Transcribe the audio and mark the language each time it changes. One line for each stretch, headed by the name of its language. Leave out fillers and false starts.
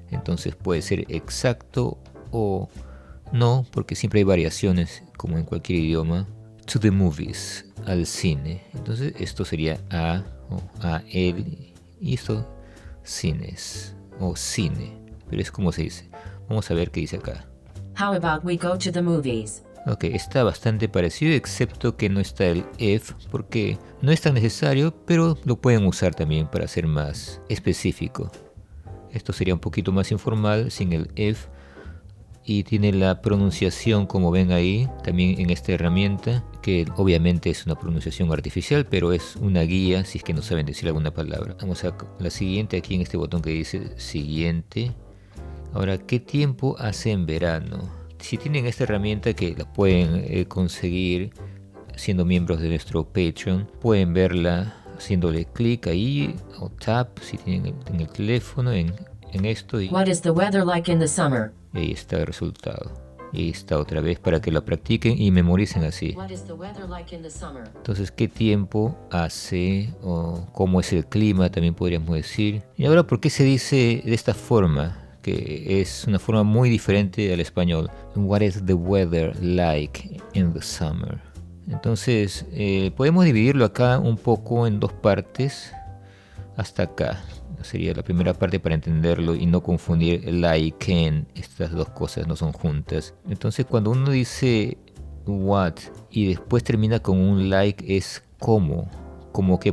Spanish: Entonces puede ser exacto o no, porque siempre hay variaciones, como en cualquier idioma.
English: To the movies,
Spanish: al cine. Entonces esto sería a o a el, y esto cines o cine, pero es como se dice. Vamos a ver qué dice acá.
English: How about we go to the movies?
Spanish: Ok, está bastante parecido, excepto que no está el if, porque no es tan necesario, pero lo pueden usar también para ser más específico. Esto sería un poquito más informal sin el if y tiene la pronunciación como ven ahí también en esta herramienta, que obviamente es una pronunciación artificial, pero es una guía si es que no saben decir alguna palabra. Vamos a la siguiente aquí en este botón que dice siguiente. Ahora, ¿qué tiempo hace en verano? Si tienen esta herramienta que la pueden conseguir siendo miembros de nuestro Patreon, pueden verla haciéndole clic ahí o tap si tienen en el teléfono en esto y
English: What is the weather like in the summer?
Spanish: ahí está el resultado. Y ahí está otra vez para que la practiquen y memoricen así.
English: What is the weather like in the summer?
Spanish: Entonces, ¿qué tiempo hace o cómo es el clima? También podríamos decir. Y ahora, ¿por qué se dice de esta forma? Que es una forma muy diferente al español.
English: What is the weather like in the summer?
Spanish: Entonces, podemos dividirlo acá un poco en dos partes. Hasta acá sería la primera parte para entenderlo y no confundir like and. Estas dos cosas no son juntas. Entonces, cuando uno dice what y después termina con un like es como. ¿Como qué?